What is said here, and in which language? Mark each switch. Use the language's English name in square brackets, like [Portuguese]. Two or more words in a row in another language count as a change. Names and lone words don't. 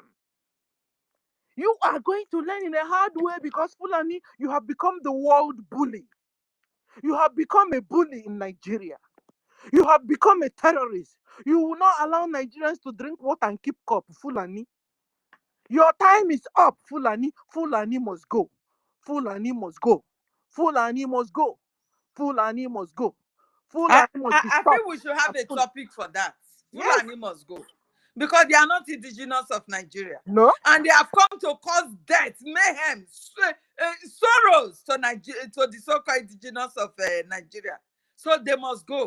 [English] You are going to learn in a hard way, because Fulani, you have become the world bully. You have become a bully in Nigeria. You have become a terrorist. You will not allow Nigerians to drink water and keep cup, Fulani. Your time is up, Fulani. Fulani must go. Fulani must go. Fulani must go. Fulani must go. Fulani must be I stopped. think we should have a topic for that. Fulani must go. Because they are not indigenous of Nigeria. No. And they have come to cause death, mayhem, sorrows to the so-called indigenous of Nigeria. So they must go.